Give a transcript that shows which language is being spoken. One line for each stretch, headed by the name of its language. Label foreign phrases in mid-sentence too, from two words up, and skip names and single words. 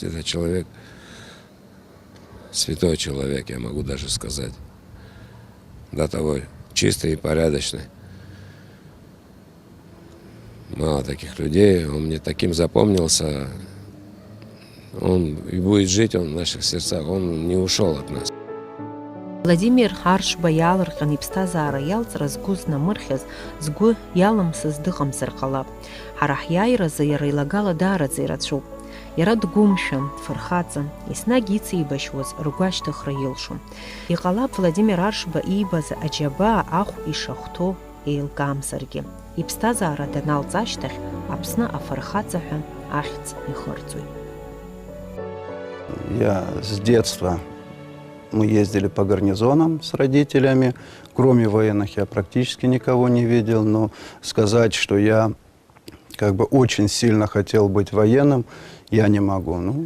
Russian: Это человек, святой человек, я могу даже сказать. До того чистый и порядочный. Мало таких людей, он мне таким запомнился. Он и будет жить он в наших сердцах, он не ушел от нас.
Abkhazian: Владимир Аршба иаалырҟьан иԥсҭазаара иалҵра згәы знамырхьыз, згәы иалымсыз дыҟамзар ҟалап. Ҳара ҳиааиразы иара илагала даараӡа ирацәоуп. Иара дгәымшәан, дфырхаҵан, еснагь иҵеибашьуаз ргәашьҭыхра илшон. Иҟалап Владимир Аршба иибаз аџьабаа ахә ишахәҭоу еилкаамзаргьы. Иԥсҭазаара даналҵ ашьҭахь, Аԥсны афырхаҵа ҳәа ахьӡ ихырҵоит.
Russian: Я с детства, мы ездили по гарнизонам с родителями. Кроме военных я практически никого не видел. Но сказать, что я очень сильно хотел быть военным, я не могу.